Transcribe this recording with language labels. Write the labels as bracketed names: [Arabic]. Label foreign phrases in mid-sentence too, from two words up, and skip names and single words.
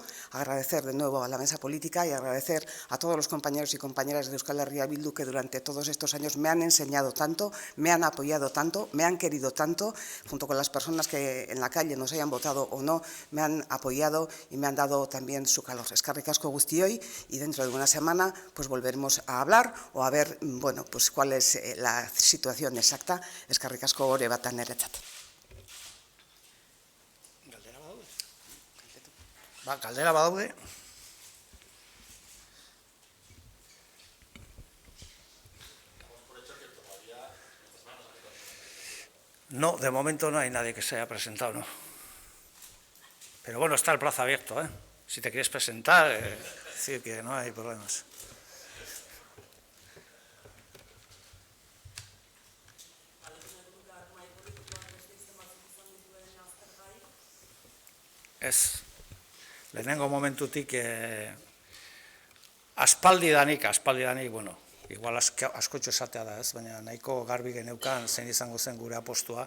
[Spanish] Agradecer de nuevo a la Mesa Política y agradecer a todos los compañeros y compañeras de Euskal Herria Bildu que durante todos estos años me han enseñado tanto, me han apoyado tanto, me han querido tanto, junto con las personas que en la calle nos hayan votado o no, me han apoyado y me han dado también su calor. [Basque] Eskerrik asko guztioi, [Spanish] y dentro de una semana pues volveremos a hablar o a ver cuál es la situación exacta. [Basque] Eskerrik asko ore batan niretzat. Galdera badaude. [Spanish] No, de momento no hay nadie que se haya presentado, ¿no? Pero bueno, está el plazo abierto, ¿eh? Si te quieres presentar, decir que no hay problemas. [Basque] Ez, lehenengo momentutik aspaldidanik, igual askotxo esatea da, ez, baina nahiko garbi geneukan zein izango zen gure apostua.